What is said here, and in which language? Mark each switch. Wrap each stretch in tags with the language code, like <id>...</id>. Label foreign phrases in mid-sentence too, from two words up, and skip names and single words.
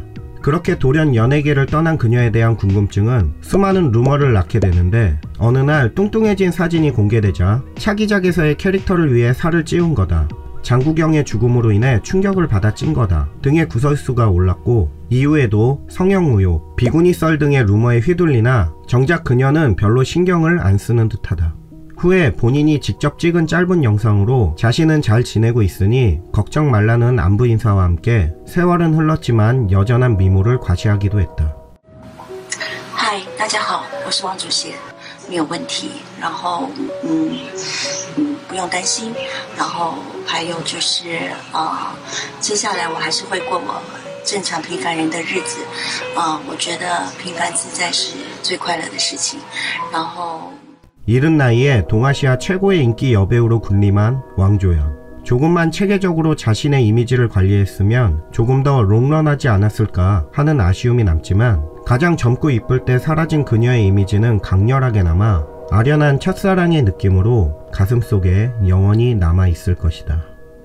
<ko>그렇게 돌연 연예계를 떠난 그녀에 대한 궁금증은 수많은 루머를 낳게 되는데 어느 날 뚱뚱해진 사진이 공개되자 차기작에서의 캐릭터를 위해 살을 찌운 거다, 장국영의 죽음으로 인해 충격을 받아 찐 거다 등의 구설수가 올랐고 이후에도 성형의혹, 비구니썰 등의 루머에 휘둘리나 정작 그녀는 별로 신경을 안 쓰는 듯하다. 후에 본인이 직접 찍은 짧은 영상으로 자신은 잘 지내고 있으니 걱정 말라는 안부 인사와 함께 세월은 흘렀지만 여전한 미모를 과시하기도 했다.</ko> <zh>嗨，大家好，我是王主席，没有问题。然后，不用担心。然后还有就是，接下来我还是会过我正常平凡人的日子。我觉得平凡自在是最快乐的事情。然后。</zh> <ko>이른 나이에 동아시아 최고의 인기 여배우로 군림한 왕조연. 조금만 체계적으로 자신의 이미지를 관리했으면 조금 더 롱런하지 않았을까 하는 아쉬움이 남지만 가장 젊고 이쁠 때 사라진 그녀의 이미지는 강렬하게 남아 아련한 첫사랑의 느낌으로 가슴속에 영원히 남아있을 것이다.</ko>